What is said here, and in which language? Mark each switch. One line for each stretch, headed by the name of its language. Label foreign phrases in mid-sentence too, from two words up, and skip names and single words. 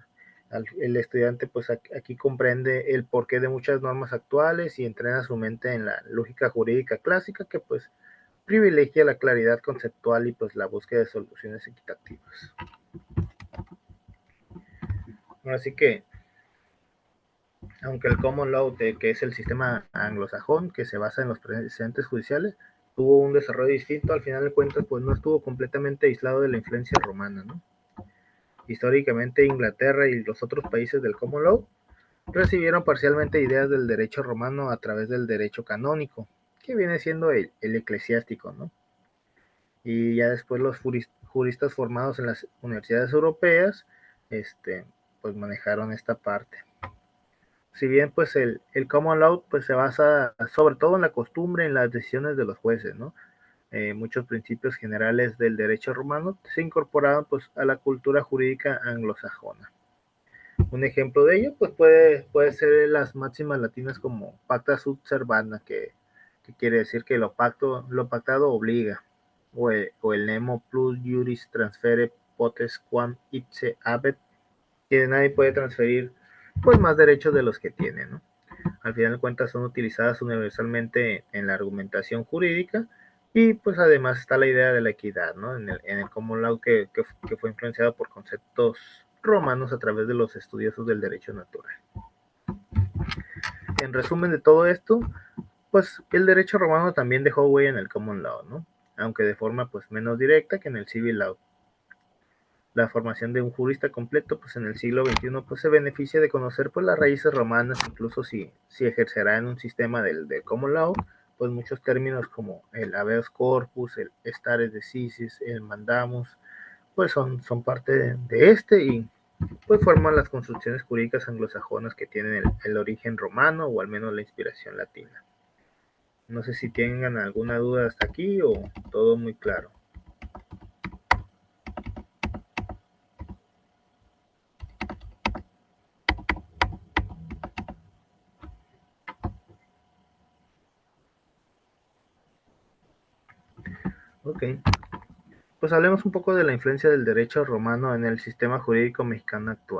Spanish: El estudiante pues aquí comprende el porqué de muchas normas actuales y entrena su mente en la lógica jurídica clásica que pues privilegia la claridad conceptual y pues la búsqueda de soluciones equitativas. Así que, aunque el
English: common law,
Spanish: que es el sistema anglosajón que se basa en los precedentes judiciales, tuvo un desarrollo distinto, al final de cuentas pues no estuvo completamente aislado de la influencia romana, ¿no? Históricamente Inglaterra y los otros países del
English: common law
Spanish: recibieron parcialmente ideas del derecho romano a través del derecho canónico, que viene siendo el eclesiástico, ¿no? Y ya después los juristas formados en las universidades europeas, pues manejaron esta parte. Si bien pues el
English: common law
Spanish: pues se basa sobre todo en la costumbre, en las decisiones de los jueces, ¿no? Muchos principios generales del derecho romano se incorporaron pues a la cultura jurídica anglosajona. Un ejemplo de ello pues puede ser las máximas latinas como
Latin: pacta sunt servanda,
Spanish: que quiere decir que lo pactado obliga, o el
Latin: nemo plus juris transfere potes quam ipse habet,
Spanish: que nadie puede transferir pues más derechos de los que tiene, ¿no? Al final de cuentas son utilizadas universalmente en la argumentación jurídica y pues además está la idea de la equidad, ¿no? En el
English: common law
Spanish: que fue influenciado por conceptos romanos a través de los estudiosos del derecho natural. En resumen de todo esto, pues el derecho romano también dejó huella en el
English: common law,
Spanish: ¿no? Aunque de forma pues menos directa que en el
English: civil law.
Spanish: La formación de un jurista completo pues en el siglo XXI pues se beneficia de conocer pues las raíces romanas, incluso si ejercerá en un sistema del
English: common law,
Spanish: pues muchos términos como el
Latin: habeas corpus,
Spanish: el
Latin: stare decisis,
Spanish: el mandamus, pues son parte de este y pues forman las construcciones jurídicas anglosajonas que tienen el origen romano o al menos la inspiración latina. No sé si tengan alguna duda hasta aquí o todo muy claro. Ok, pues hablemos un poco de la influencia del derecho romano en el sistema jurídico mexicano actual.